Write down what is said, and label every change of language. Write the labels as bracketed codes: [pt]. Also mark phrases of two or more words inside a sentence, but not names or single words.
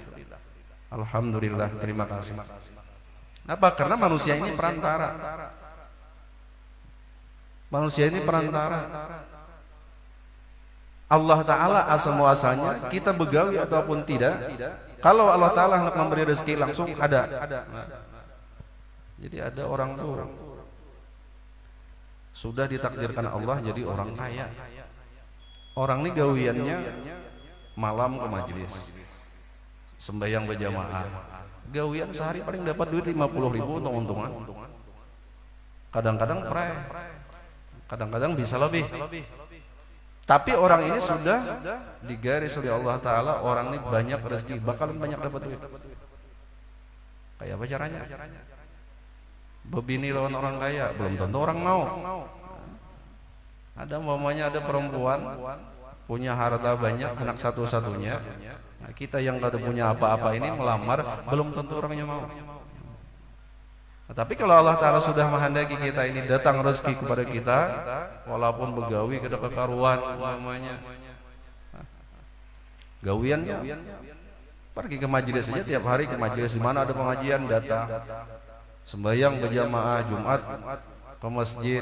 [id] Alhamdulillah, terima kasih. Apa? Karena manusia ini perantara. Manusia ini perantara. Allah Ta'ala asal muasalnya, kita begawi ataupun tidak, kalau Allah Ta'ala hendak memberi rezeki langsung ada. Jadi ada orang tuh sudah ditakdirkan Allah jadi orang kaya. Orang ini gawiannya malam ke majelis, sembahyang berjamaah, gawian sehari paling dapat duit 50.000 untung-untungan. Kadang-kadang kadang-kadang bisa lebih. Tapi orang ini sudah digaris oleh Allah Ta'ala, orang ini banyak rezeki, bakalan banyak dapat duit. Kayak apa caranya? Bebini lawan orang kaya, belum tentu orang mau. Ada umpamanya ada perempuan punya harta banyak, anak satu-satunya. Nah, kita yang tidak punya apa-apa ini melamar, belum tentu orangnya mau. Nah, tapi kalau Allah Ta'ala sudah menghendaki kita ini datang rezeki kepada kita, walaupun begawi ke kekaruan namanya, gawiannya pergi ke majelis saja, tiap hari ke majelis, di mana ada pengajian datang, sembahyang berjamaah Jumat ke masjid.